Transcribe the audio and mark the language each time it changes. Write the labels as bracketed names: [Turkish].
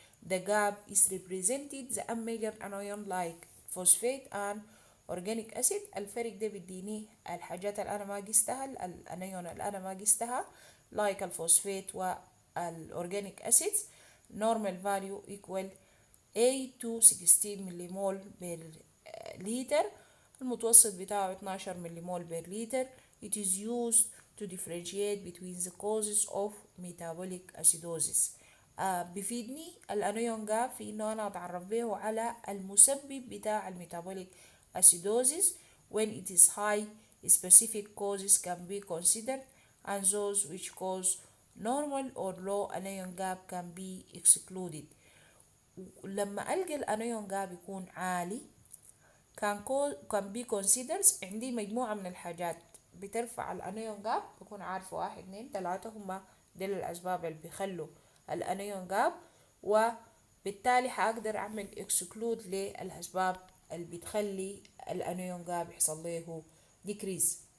[English] The gap is represented the unmeasured anion like phosphate and organic acid. [Arabic] الفرق ده بيديني الحاجات اللي أنا ما قستها، الانيون اللي أنا ما قستها like الفوسفات والأورجانيك acids. [English] normal value equal A to 16 [Arabic] مليمول بير لتر، المتوسط بتاعه 12 مليمول بير لتر. [English] It is used to differentiate between the causes of metabolic acidosis. [Arabic] بيفيدني الانيون جاب في انه انا اتعرف به على المسبب بتاع الميتابوليك acidosis. [English] when it is high specific causes can be considered and those which cause normal or low anion gap can be excluded. [Arabic] لما ألقى الانيون جاب يكون عالي [English] can be considered، [Arabic] عندي مجموعة من الحاجات بترفع الانيون جاب، بكون عارفة 1 2 3 هما دول الأسباب اللي بيخلوا الانيون جاب، وبالتالي هقدر أعمل exclude للأسباب اللي بتخلي الانيون جاب يحصل له decrease.